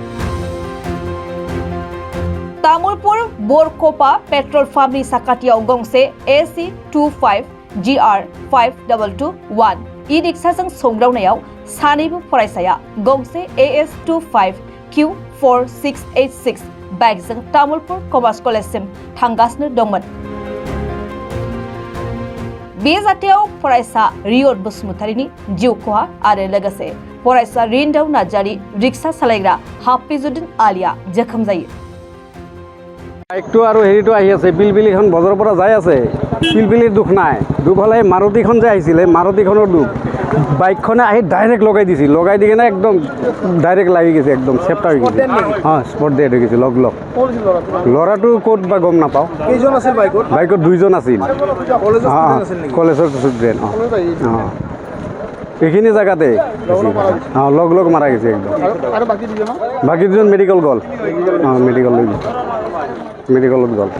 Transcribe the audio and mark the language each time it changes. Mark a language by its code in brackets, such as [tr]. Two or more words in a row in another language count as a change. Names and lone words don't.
[brx] तामुलपुर बरकपा पेट्रल पाम्पनि साखाथियाव गंसे AC25 GR 5221 ई-रिक्साजों सौग्रावनायाव सानैबो फरायसाया गंसे AS25 Q4686 बाइकजों तामुलपुर कमार्स कलेजसिम थांगासिनो दंमोन। बे जाथायाव फरायसा रियड बसुमतारीनि जिउ खहा आरो लोगोसे फरायसा रिंदाव नार्जारी रिक्सा सालायग्रा हाफिजुद्दिन आलिया जखम जायो। [as] বাইকটো আৰু হেৰিটো আহি আছে পিলপিলিখন বজাৰৰ পৰা যাই আছে পিলপিলিৰ দুখ নাই দুখ হ'লে মাৰুতিখন যে আহিছিলে মাৰুতিখনৰ দুখ বাইকখনে আহি ডাইৰেক্ট লগাই দিছিল লগাই দি কিনে একদম ডাইৰেক্ট লাগি গৈছে একদম চেপ্টাৰ হৈ গৈছে [en] spot dead [as] হৈ গৈছে লগ ল'ৰাটো ক'ত বা গম নাপাওঁ কেইজন আছিল বাইকত দুইজন আছিল কলেজৰ ষ্টুডেণ্ট এইখিনি জেগাতে লগ মাৰা গৈছে একদম বাকী দুজন মেডিকেল গ'ল মেডিকেল লৈ মেডিকেলত গ'ল।